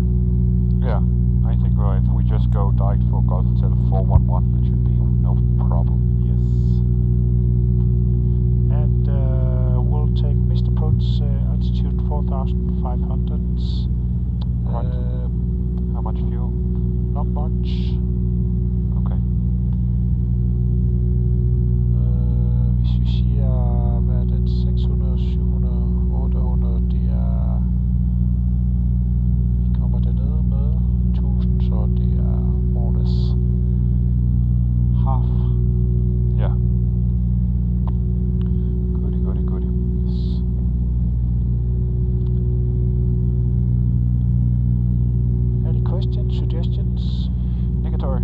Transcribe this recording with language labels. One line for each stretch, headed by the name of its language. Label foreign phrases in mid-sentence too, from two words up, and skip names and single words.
English: Yeah, I think if we just go direct for Golf Hotel 411, it should be no problem. Yes. And we'll take missed approach altitude 4,500. Right. How much fuel? Not much. Okay.
Danish: Hvis vi siger, hvad er det, 600, 700, 800, det er, vi kommer dernede med 1000, så det er
English: more or less half. Yeah. Goody. Yes. Any questions, suggestions? Negative.